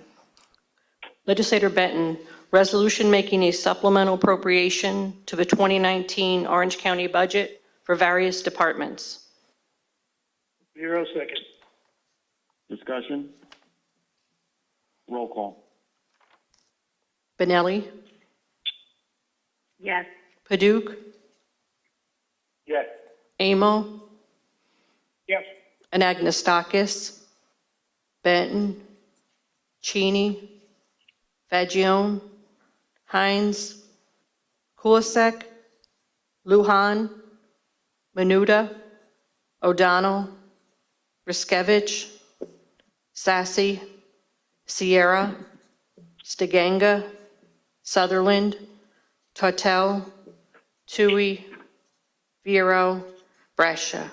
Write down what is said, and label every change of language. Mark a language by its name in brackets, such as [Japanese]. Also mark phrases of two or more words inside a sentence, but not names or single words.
[English] Legislator Benton, resolution making a supplemental appropriation to the 2019 Orange County budget for various departments. Bureau second. Discussion? Roll call. Benelli, Yes. Paduk, Yes. Amo, Yes. Anagnestakis, Benton, Cheney, Fagione, Hines, Kulisek, Lujan, Menuda, O'Donnell, Riskevich, Sassy, Sierra, Stiganga, Sutherland, Tortel, Tui, Vero, Brescia.